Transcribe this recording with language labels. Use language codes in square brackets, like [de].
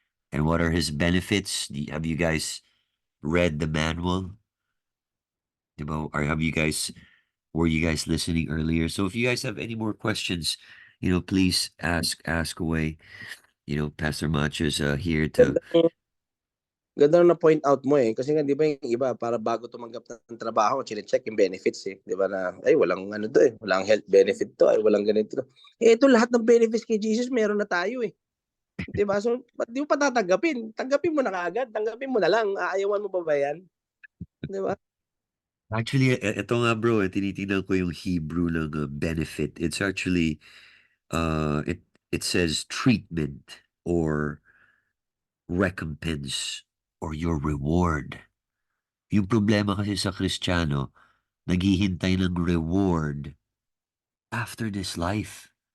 [en] And what are his benefits? Have you guys read the manual? Or were you guys listening earlier? So if you guys have any more questions, please ask away. Pastor Macho is here to. [tl] Ganda na point out mo kasi nga 'di ba yung iba para bago tumanggap ng trabaho, chine-check yung benefits 'di ba na ay walang ano to walang health benefit to, ay walang ganito. Ito lahat ng benefits kay Jesus meron na tayo 'Di ba? So, ba't 'di mo pa tatanggapin? Tanggapin mo na kaagad, tanggapin mo na lang. Aayawan mo pa ba 'yan? 'Di ba? Actually, ito nga bro, tinitingnan ko yung Hebrew ng benefit. [en] It's actually, it says treatment or recompense or your reward. [tl] Yung problema kasi sa Kristiyano, naghihintay ng reward [en] after this life.